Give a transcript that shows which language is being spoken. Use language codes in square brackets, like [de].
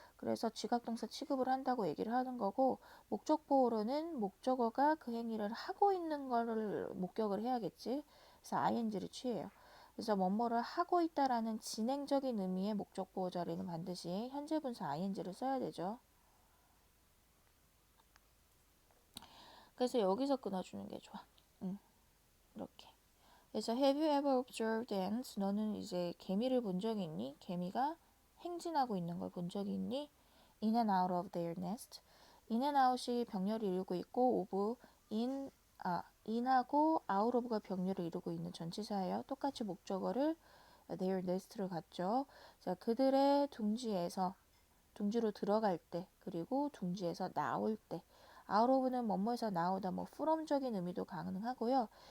[ko] 그래서 지각동사 취급을 한다고 얘기를 하는 거고 목적보호로는 목적어가 그 행위를 하고 있는 거를 목격을 해야겠지. 그래서 ing를 취해요. 그래서 뭐뭐를 하고 있다라는 진행적인 의미의 목적보호 자리는 반드시 현재 분사 ing를 써야 되죠. 그래서 여기서 끊어주는 게 좋아. 이렇게. 그래서 [en] have you ever observed ants? [ko] 너는 이제 개미를 본 적이 있니? 개미가 행진하고 있는 걸 본 적이 있니? [en] in and out of their nest. [ko] in and out이 병렬을 이루고 있고 of in하고 out of가 병렬을 이루고 있는 전치사예요. 똑같이 목적어를 their nest를 갖죠. 자, 그들의 둥지로 들어갈 때 그리고 둥지에서 나올 때 out of는 뭐뭐에서 나오다 뭐 from적인 의미도 가능하고요.